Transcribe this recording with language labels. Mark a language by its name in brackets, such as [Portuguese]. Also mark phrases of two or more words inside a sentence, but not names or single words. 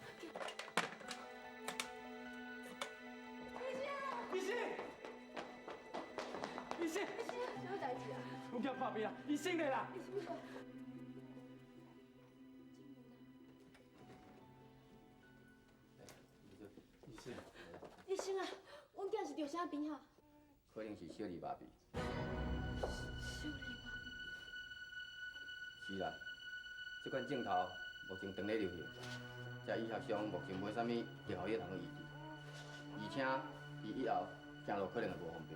[Min Nan Chinese] 医生，医生，啥物代志啊？有叫破病啦，医生来啦！医生，医生啊，阮囝是着啥病啊？可能是小儿麻痹。小儿麻是啦，这款镜头目前长咧流行，在医学上目前无啥物药效通医治，而且伊以后行路可能会无方便。